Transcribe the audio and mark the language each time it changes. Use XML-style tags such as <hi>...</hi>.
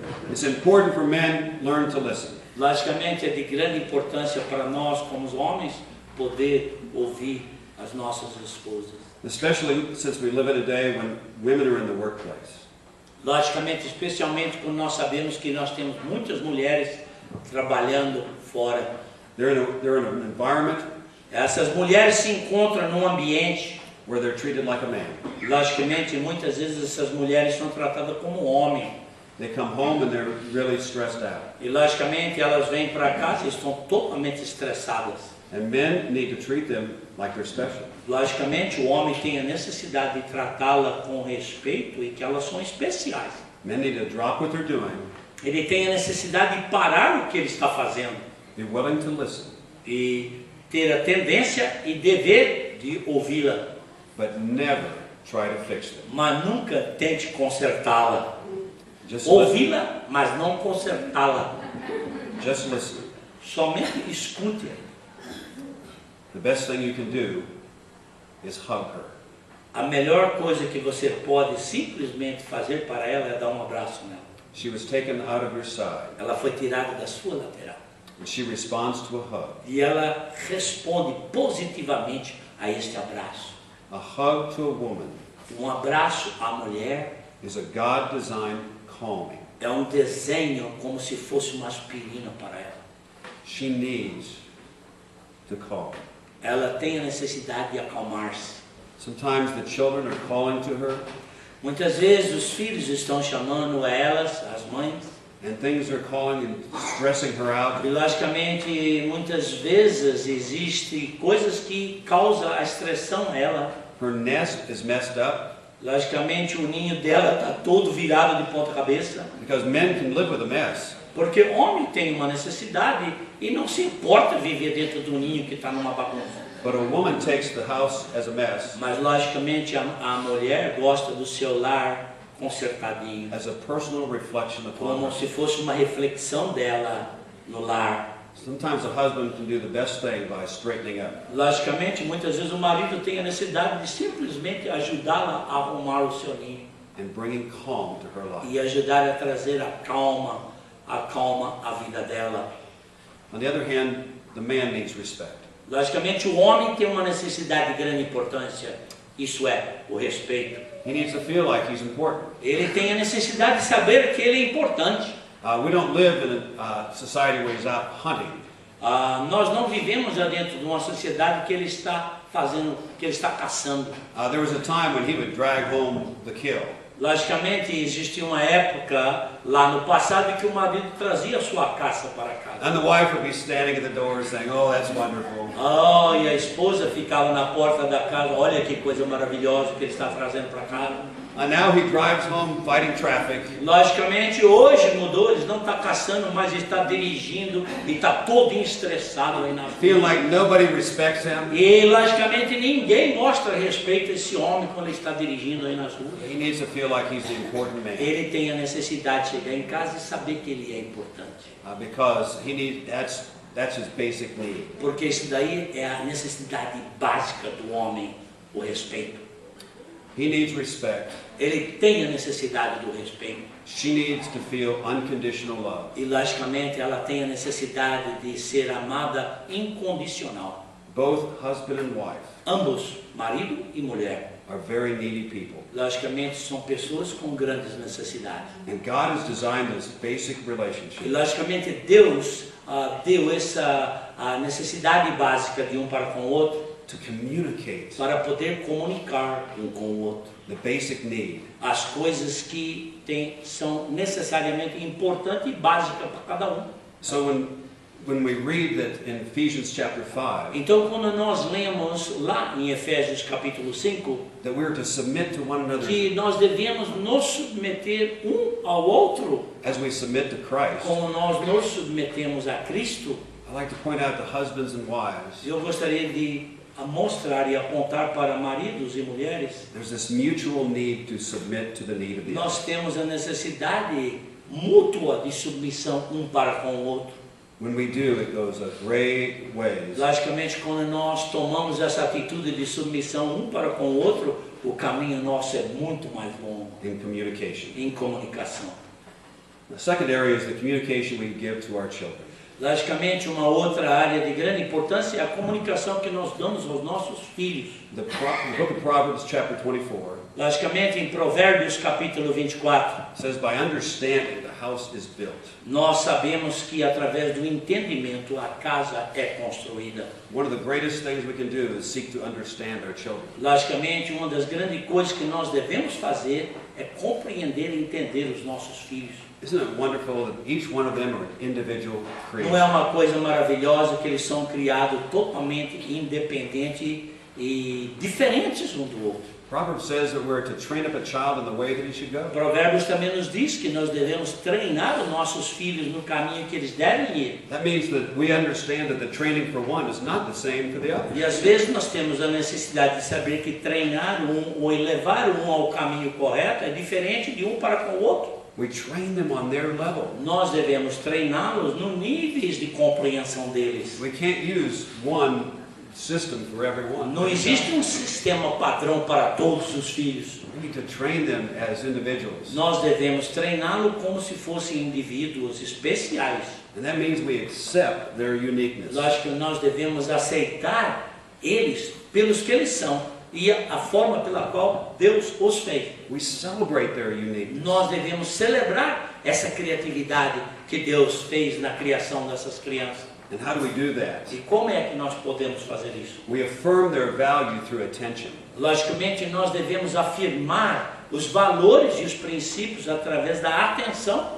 <en>It's important for men learn to listen.</en> <pt>Logicamente, é de grande importância para nós, como os homens, poder ouvir as nossas esposas.</pt> <en>Especially since we live in a day when women are in the workplace.</en> <pt>Logicamente, especialmente quando nós sabemos que nós temos muitas mulheres trabalhando fora.</pt> <en>They're in an environment</en> <pt>Essas mulheres se encontram num ambiente,</pt> <en>where they're treated like a man.</en> <pt>logicamente, muitas vezes essas mulheres são tratadas como homem.</pt> <en>They come home and they're really stressed out.</en> <pt>E logicamente elas vêm para casa e estão totalmente estressadas.</pt> <en>And men need to treat them like they're special.</en> <pt>Logicamente o homem tem a necessidade de tratá-la com respeito e que elas são especiais.</pt> <en>Men need to drop what they're doing,</en> <pt>Ele tem a necessidade de parar o que ele está fazendo</pt> <en>be willing to listen,</en> <pt>e ter a tendência e dever de ouvi-la,</pt> <en>but never try to fix them.</en> <pt>mas nunca tente consertá-la.</pt> <en>Just listen.</en> <pt>Ouvi-la, mas não consertá-la.</pt> <en>Just listen.</en> <pt>Somente escute.</pt> <en>The best thing you can do is hug her.</en> <pt>A melhor coisa que você pode simplesmente fazer para ela é dar um abraço nela.</pt> <en>She was taken out of your side,</en> <pt>Ela foi tirada da sua lateral.</pt> <en>and she responds to a hug.</en> <pt>E ela responde positivamente a este abraço.</pt> <en>A hug to a woman</en> <pt>Um abraço à mulher</pt> <en>is a God-designed calming.</en> <pt>é um desenho como se fosse uma aspirina para ela.</pt> <en>She needs to calm.</en> <pt>Ela tem a necessidade de acalmar-se.</pt> <en>Sometimes the children are calling to her,</en> <pt>Muitas vezes os filhos estão chamando a elas, as mães,</pt> <en>and things are calling and stressing her out.</en> <pt>e logicamente muitas vezes existem coisas que causam a estressão a ela.</pt> <en>Her nest is messed up</en> <pt>Logicamente o ninho dela está todo virado de ponta cabeça,</pt> <en>because men can live with a mess.</en> <pt>porque o homem tem uma necessidade e não se importa viver dentro do ninho que está numa bagunça.</pt> <en>But a woman takes the house as a mess,</en> <pt>Mas logicamente a mulher gosta do seu lar consertadinho,</pt> <en>as a personal reflection upon</en> <pt>como</pt> <en>her.</en> <pt>se fosse uma reflexão dela no lar.</pt> <en>Sometimes a husband can do the best thing by straightening up.</en> <pt>Logicamente, muitas vezes o marido tem a necessidade de simplesmente ajudá-la a arrumar o seu ninho</pt> <en>And bringing calm to her life.</en> <pt>e ajudar a trazer a calma à vida dela.</pt> <en>On the other hand, the man needs respect.</en> <pt>Logicamente, o homem tem uma necessidade de grande importância. Isso é, o respeito.</pt> <en>He needs to feel like he's important.</en> <pt>Ele tem a necessidade de saber que ele é importante.</pt> <en>We don't live in a society where he's out hunting.</en> <pt>Nós não vivemos já dentro de uma sociedade que ele está fazendo, que ele está caçando.</pt> <en>There was a time when he would drag home the kill.</en> <pt>Logicamente, existia uma época lá no passado em que o marido trazia a sua caça para casa.</pt> <en>And the wife would be standing at the door saying, "Oh, that's wonderful."</en> <pt>E a esposa ficava na porta da casa, olha que coisa maravilhosa que ele está trazendo para casa.</pt> <en>And now he drives home fighting traffic.</en> <pt>Logicamente, hoje mudou, ele não está caçando, mas está dirigindo e está todo estressado aí na</pt> <en>Feeling</en> <pt>rua.</pt> <en>like nobody respects him.</en> <pt>E, logicamente, ninguém mostra respeito a esse homem quando ele está dirigindo aí nas ruas.</pt> <en>He needs to feel like he's the important man.</en> <pt>Ele tem a necessidade de chegar em casa e saber que ele é importante.</pt> <en>Because he needs, that's his basic need.</en> <pt>Porque isso daí é a necessidade básica do homem, o respeito.</pt> <en>He needs respect.</en> <pt>Ele tem a necessidade do respeito.</pt> <en>She needs to feel unconditional love.</en> <pt>E, logicamente, ela tem a necessidade de ser amada incondicional.</pt> <en>Both husband and wife</en> <pt>Ambos, marido e mulher,</pt> <en>are very needy people.</en> <pt>logicamente, são pessoas com grandes necessidades.</pt> <en>And God has designed this basic</en> <pt>E,</pt> <en>relationship</en> <pt>logicamente, Deus deu essa a necessidade básica de um para com o outro</pt> <en>to communicate</en> <pt>para poder comunicar um com o outro.</pt> <en>the basic need.</en> <pt>As coisas que são necessariamente importantes e básicas para cada um.</pt> <en>So when we read that in Ephesians chapter 5,</en> <pt>Então, quando nós lemos lá em Efésios capítulo 5,</pt> <en>that we're to submit to one another</en> <pt>que nós devemos nos submeter um ao outro,</pt> <en>as we submit to Christ,</en> <pt>como nós nos submetemos a Cristo,</pt> <en>I like to point out to husbands and wives,</en> <pt>eu gostaria de mostrar e apontar para maridos e mulheres.</pt> <en>there's this mutual need to submit to the need of the other.</en> <pt>Nós temos a necessidade mútua de submissão um para com o outro.</pt> <en>When we do, it goes a great ways</en> <pt>Logicamente, quando nós tomamos essa atitude de submissão um para com o outro, o caminho nosso é muito mais longo</pt> <en>in communication.</en> <pt>em comunicação.</pt> <en>The second area is the communication we give to our children.</en> <pt>Logicamente, uma outra área de grande importância é a comunicação que nós damos aos nossos filhos.</pt> <en>The book of Proverbs chapter 24</en> <pt>Logicamente, em Provérbios capítulo 24,</pt> <en>says, by understanding the house is built.</en> <pt>nós sabemos que através do entendimento a casa é construída.</pt> <en>One of the greatest things we can do is seek to understand our children.</en> <pt>Logicamente, uma das grandes coisas que nós devemos fazer é compreender e entender os nossos filhos.</pt> <en>Isn't it wonderful that each one of them are individual</en> <pt>Não é</pt> <en>creations?</en> <pt>uma coisa maravilhosa que eles são criados totalmente independentes e diferentes um do outro.</pt> <en>Proverbs says that we're to train up a child in the way that he should go.</en> <pt>Provérbios também nos diz que nós devemos treinar os nossos filhos no caminho que eles devem ir.</pt> <en>That means that we understand that the training for one is not the same for the other.</en> <pt>E às vezes nós temos a necessidade de saber que treinar um ou levar um ao caminho correto é diferente de um para com o outro.</pt> <en>We train them on their level.</en> <pt>Nós devemos treiná-los no níveis de compreensão deles.</pt> <en>We can't use one system for everyone.</en> <pt>Não existe um sistema padrão para todos os filhos.</pt> <en>We need to train them as individuals.</en> <pt>Nós devemos treiná-lo como se fossem indivíduos especiais.</pt> <en>And that means we accept their uniqueness.</en> <pt>Lógico que nós devemos aceitar eles pelos que eles são e a forma pela qual Deus os fez.</pt> <en>We celebrate their uniqueness.</en> <pt>Nós devemos celebrar essa criatividade que Deus fez na criação dessas crianças.</pt> <en>And how do we do that?</en> <pt>E como é que nós podemos fazer isso?</pt> <en>We affirm their value through attention.</en> <pt>Logicamente, nós devemos afirmar os valores e os princípios através da atenção.</pt>